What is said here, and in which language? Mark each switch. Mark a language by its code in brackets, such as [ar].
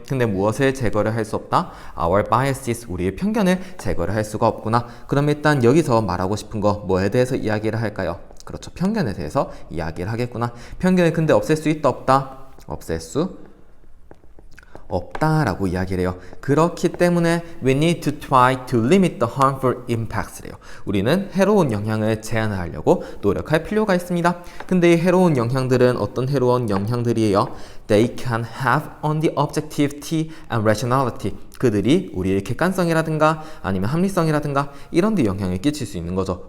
[ko] 근데 무엇을 제거를 할 수 없다? [en] Our biases, [ko] 우리의 편견을 제거를 할 수가 없구나. 그럼 일단 여기서 말하고 싶은 거 뭐에 대해서 이야기를 할까요? 그렇죠, 편견에 대해서 이야기를 하겠구나. 편견을 근데 없앨 수 있다 없다? 없앨 수 없다라고 이야기를 해요. 그렇기 때문에 [en] we need to try to limit the harmful impacts [ko] 래요. 우리는 해로운 영향을 제한하려고 노력할 필요가 있습니다. 근데 이 해로운 영향들은 어떤 해로운 영향들이에요? [en] They can have on the objectivity and rationality. [ko] 그들이 우리의 객관성이라든가 아니면 합리성이라든가 이런 데 영향을 끼칠 수 있는 거죠.